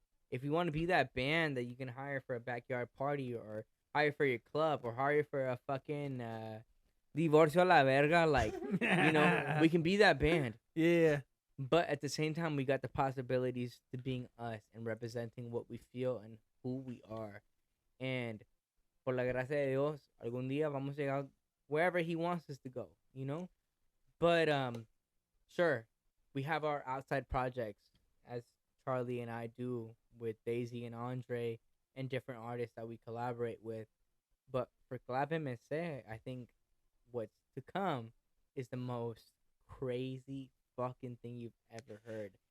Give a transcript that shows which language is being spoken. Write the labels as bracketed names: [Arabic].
[English] If you want to be that band that you can hire for a backyard party, or hire for your club, or hire for a fucking [Spanish] divorcio a la verga, [English] like, you know, we can be that band. Yeah. But at the same time, we got the possibilities to being us and representing what we feel and who we are. And [Spanish] por la gracia de Dios, algún día vamos a llegar [English] wherever He wants us to go, you know? But, sure, we have our outside projects, as Charlie and I do with Daisy and Andre and different artists that we collaborate with. But for Clave MC, I think what's to come is the most crazy fucking thing you've ever heard.